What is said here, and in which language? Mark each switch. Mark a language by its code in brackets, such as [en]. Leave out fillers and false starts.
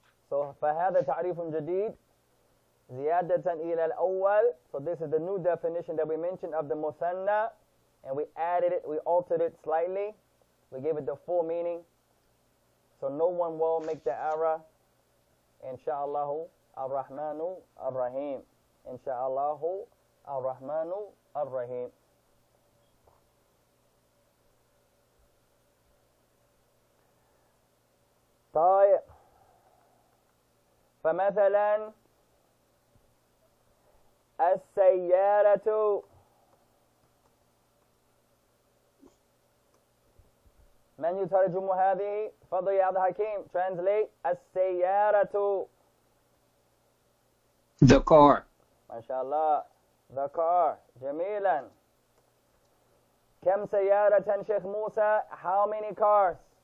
[ar] So فهذا تعريف جديد زيادة إلى الأول. [en] So this is the new definition that we mentioned of the muthanna, and we added it, we altered it slightly. We gave it the full meaning, so no one will make the error. Insha'Allah ar-Rahmanu ar-Rahim. Insha'Allah ar-Rahmanu ar-Rahim. [ar] طيب. فمثلا السيارة. من يترجم هذه؟ فضل يا عبد الحكيم. [en] Translate السيارة. The car. [ar] ما شاء الله. [en] The car. [ar] جميلا. كم سيارة شيخ موسى? [en] How many cars?